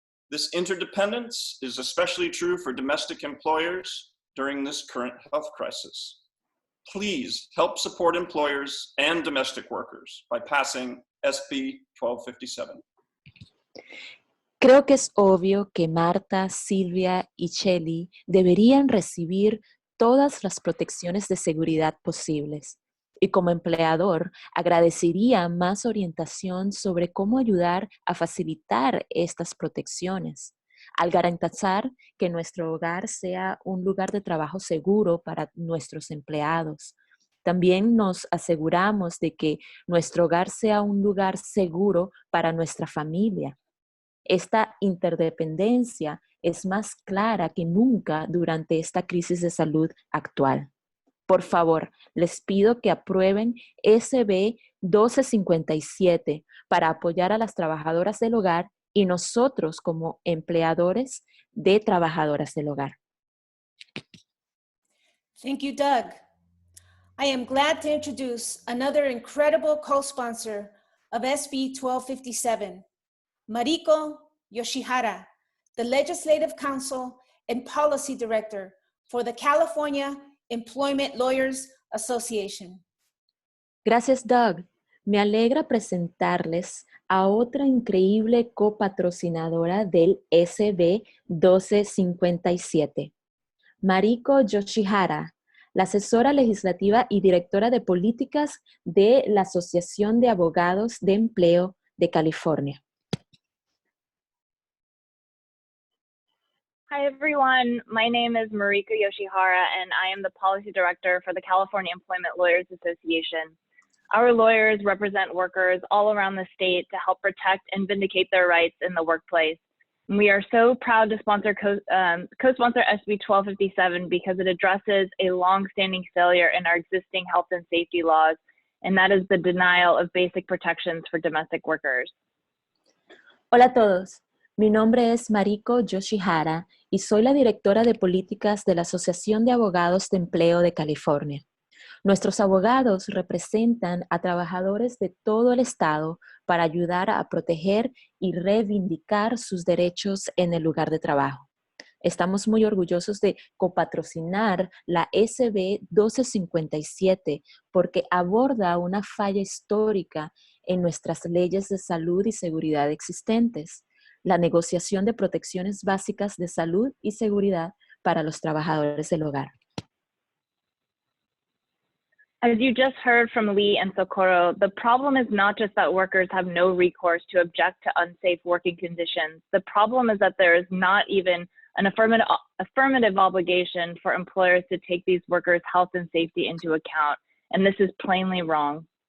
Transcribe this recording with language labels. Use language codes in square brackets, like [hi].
[en] This interdependence is especially true for domestic employers during this current health crisis. Please help support employers and domestic workers by passing SB 1257. [es] Creo que es obvio que Marta, Silvia y Shelley deberían recibir todas las protecciones de seguridad posibles. Y como empleador, agradecería más orientación sobre cómo ayudar a facilitar estas protecciones, al garantizar que nuestro hogar sea un lugar de trabajo seguro para nuestros empleados. También nos aseguramos de que nuestro hogar sea un lugar seguro para nuestra familia. Esta interdependencia es más clara que nunca durante esta crisis de salud actual. Por favor, les pido que aprueben SB 1257 para apoyar a las trabajadoras del hogar y nosotros como empleadores de trabajadoras del hogar. [en] Thank you, Doug. I am glad to introduce another incredible co-sponsor of SB 1257, Mariko Yoshihara, the Legislative Counsel and Policy Director for the California Employment Lawyers Association. [es] Gracias, Doug. Me alegra presentarles a otra increíble copatrocinadora del SB 1257, Mariko Yoshihara, la asesora legislativa y directora de políticas de la Asociación de Abogados de Empleo de California. [en] Hi, everyone. My name is Mariko Yoshihara, and I am the Policy Director for the California Employment Lawyers Association. Our lawyers represent workers all around the state to help protect and vindicate their rights in the workplace. And we are so proud to sponsor co-sponsor SB 1257 because it addresses a long-standing failure in our existing health and safety laws, and that is the denial of basic protections for domestic workers. [es] Hola a todos. Mi nombre es Mariko Yoshihara y soy la directora de políticas de la Asociación de Abogados de Empleo de California. Nuestros abogados representan a trabajadores de todo el estado para ayudar a proteger y reivindicar sus derechos en el lugar de trabajo. Estamos muy orgullosos de copatrocinar la SB 1257 porque aborda una falla histórica en nuestras leyes de salud y seguridad existentes, la negociación de protecciones básicas de salud y seguridad para los trabajadores del hogar. [en] As you just heard from Lee and Socorro, the problem is not just that workers have no recourse to object to unsafe working conditions. The problem is that there is not even an affirmative obligation for employers to take these workers' health and safety into account, and this is plainly wrong.